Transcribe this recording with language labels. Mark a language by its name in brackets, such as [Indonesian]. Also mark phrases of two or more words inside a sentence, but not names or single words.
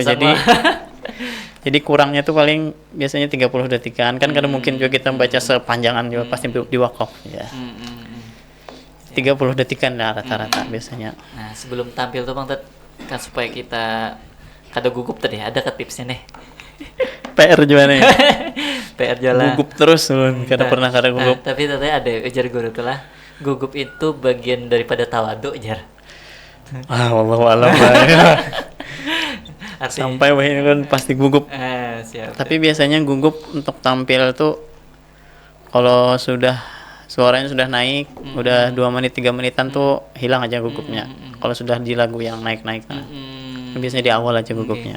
[Indonesian] Jadi kurangnya tuh paling biasanya 30 detikan kan, karena mungkin juga kita membaca sepanjangan juga pasti di wakaf ya. 30 detikan lah rata-rata biasanya. [Banjar] Nah, sebelum tampil tuh Bang Ted, kan supaya kita kada gugup tadi, ada ke tipsnya nih. [Indonesian] PR gimana ya? PR jalan. [Banjar] Gugup terus ulun, kada pernah kada gugup. Tapi ternyata ada ujar guru tuh lah. Gugup itu bagian daripada tawadu, jar. [Arabic] والله أعلم lah. [Indonesian] Artinya, Sampai wah ini kan pasti gugup. siap. Tapi biasanya gugup untuk tampil tuh kalau sudah suaranya sudah naik, udah 2 menit 3 menitan tuh hilang aja gugupnya. Kalau sudah di lagu yang naik-naik nah. Biasanya di awal aja gugupnya.